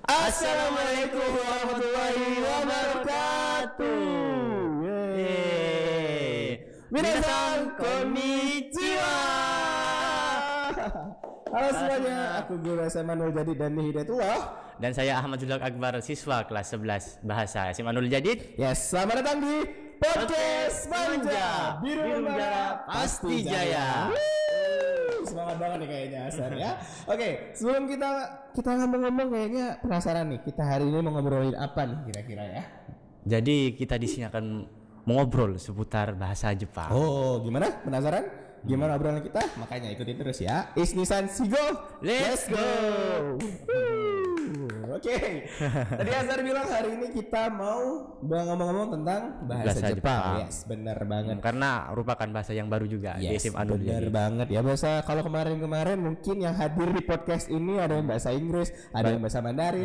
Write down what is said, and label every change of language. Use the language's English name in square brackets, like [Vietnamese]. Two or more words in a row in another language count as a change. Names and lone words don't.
[Arabic] السلام عليكم ورحمة الله وبركاته. [Japanese] 皆さんこんにちは. [Indonesian] Halo semuanya, aku Guru SMA Nurul Jadid dan Hidayatullah. Dan saya Ahmad Zulak Akbar, siswa kelas 11 Bahasa SMA Nurul Jadid. Yes, selamat datang di Podcast Manja. Biru Membara Pasti Jaya. Semangat banget nih kayaknya Asar ya. Oke, sebelum kita ngomong-ngomong, kayaknya penasaran nih, kita hari ini mau ngobrolin apa nih kira-kira ya? Jadi kita di sini akan mengobrol seputar bahasa Jepang. Oh, gimana? Penasaran? Gimana obrolan kita? Makanya ikutin terus ya. [English] Isnisan Sigo, let's go. [Indonesian] Oke. Tadi Azhar bilang hari ini kita mau ngomong-ngomong tentang bahasa Jepang. Yes, benar banget. Karena merupakan bahasa yang baru juga di SMA Nurul Jadid. Benar banget ya. Bahasa kalau kemarin mungkin yang hadir di podcast ini ada yang bahasa Inggris, ada yang bahasa Mandarin.